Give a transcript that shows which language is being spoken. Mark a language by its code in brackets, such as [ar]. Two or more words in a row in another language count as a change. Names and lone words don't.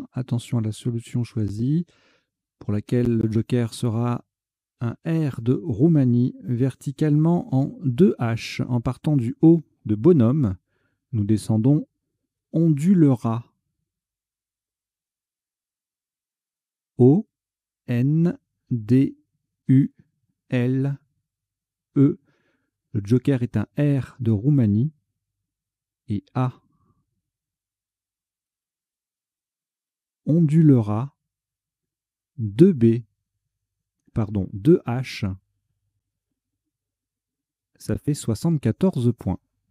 [fr] Attention à la solution choisie, pour laquelle le joker sera un R de Roumanie, verticalement en 2 H. En partant du haut de bonhomme, nous descendons ondulera. O-N-D-U-L-E. Le joker est un R de Roumanie et A. Ondulera. 2B. Pardon, 2H. Ça fait 74 points.